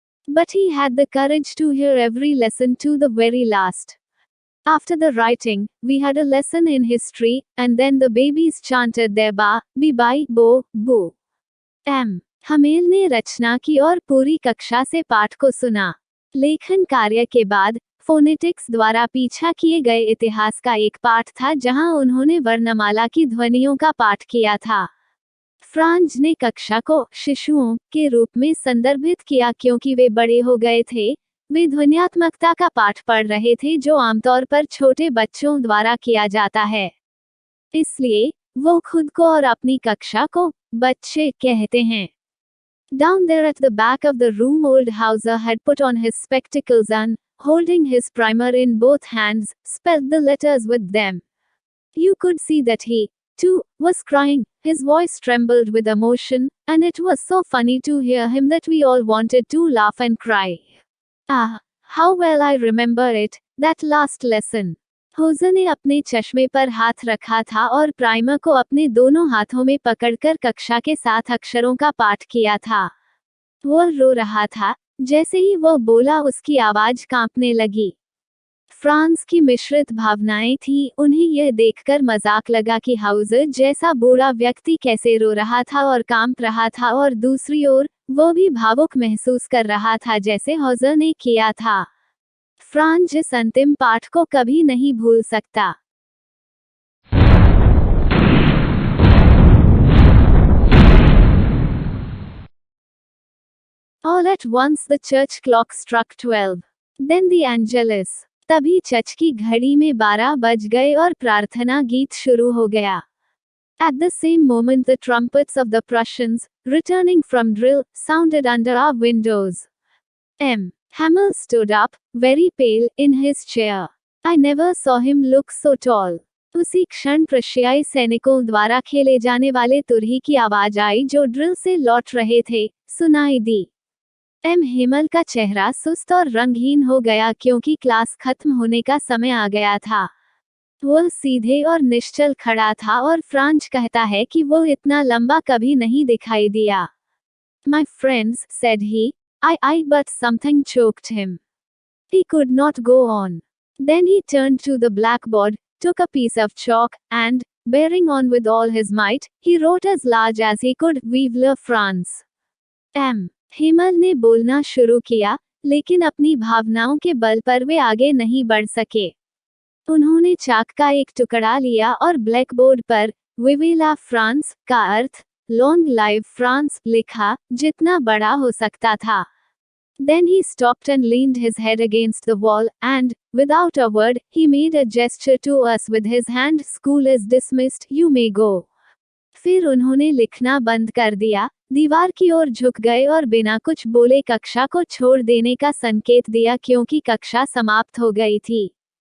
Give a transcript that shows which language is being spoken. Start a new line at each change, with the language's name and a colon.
English: But he had the courage to hear every lesson to the very last. After the writing, we had a lesson in history, and then the babies chanted their ba, bi, bai, bo, boo.
Hindi: Humble ने रचना की और पूरी कक्षा से पाठ को सुना। लेखन कार्य के बाद फोनेटिक्स द्वारा पीछा किए गए इतिहास का एक पाठ था, जहां उन्होंने वर्णमाला की ध्वनियों का पाठ किया था। फ्रांज ने कक्षा को शिशुओं के रूप में संदर्भित किया क्योंकि वे बड़े हो गए थे, वे ध्वन्यात्मकता का पाठ पढ़ रहे थे जो आमतौर पर छोटे बच्चों द्वारा किया जाता है। इसलिए वो खुद को और अपनी कक्षा को बच्चे कहते हैं।
English: Down there at the back of the room, old Hauser had put on his spectacles and, holding his primer in both hands, spelled the letters with them. You could see that he, too, was crying. His voice trembled with emotion, and it was so funny to hear him that we all wanted to laugh and cry. Ah, how well I remember it, that last lesson.
Hindi: होज़र ने अपने चश्मे पर हाथ रखा था और primer को अपने दोनों हाथों में पकड़कर कक्षा के साथ अक्षरों का पाठ किया था। वह रो रहा था, जैसे ही वह बोला उसकी आवाज कांपने लगी। फ्रांस की मिश्रित भावनाएं थीं, उन्हें यह देखकर मजाक लगा कि हाउज़र जैसा बूढ़ा व्यक्ति कैसे रो रहा था और कांप रहा था, और दूसरी ओर वो भी भावुक महसूस कर रहा था जैसे हाउज़र ने किया था। फ्रांज इस अंतिम पाठ को कभी नहीं भूल सकता।
English: All at once the church clock struck 12. Then the Angelus.
Hindi: तभी चर्च की घड़ी में 12 बज गए और प्रार्थना गीत शुरू हो गया।
English: At the same moment the trumpets of the Prussians, returning from drill, sounded under our windows. Hamel stood up, very pale, in his chair. I never saw him look so tall.
Hindi: उसी क्षण प्रशियाई सैनिकों द्वारा खेले जाने वाले तुरही की आवाज आई जो ड्रिल से लौट रहे थे, सुनाई दी। हेमल का चेहरा सुस्त और रंगहीन हो गया क्योंकि क्लास खत्म होने का समय आ गया था। वह सीधे और निश्चल खड़ा था और फ्रांज कहता है कि वो इतना लंबा कभी नहीं दिखाई दिया।
English: My friends, said he, but something choked him. He could not go on. Then he turned to the blackboard, took a piece of chalk, and, bearing on with all his might, he wrote as large as he could,
French: Vive la France.
Hindi: Hemal ने बोलना शुरू किया, लेकिन अपनी भावनाओं के बल पर वे आगे नहीं बढ़ सके। उन्होंने चाक का एक टुकड़ा लिया और ब्लैकबोर्ड पर विवे ला फ्रांस का अर्थ
English: long live France
Hindi: लिखा, जितना बड़ा हो सकता था।
English: Then he stopped and leaned his head against the wall, and, without a word, he made a gesture to us with his hand. School is dismissed, you may go.
Hindi: फिर उन्होंने लिखना बंद कर दिया, दीवार की ओर झुक गए और बिना कुछ बोले कक्षा को छोड़ देने का संकेत दिया क्योंकि कक्षा समाप्त हो गई थी।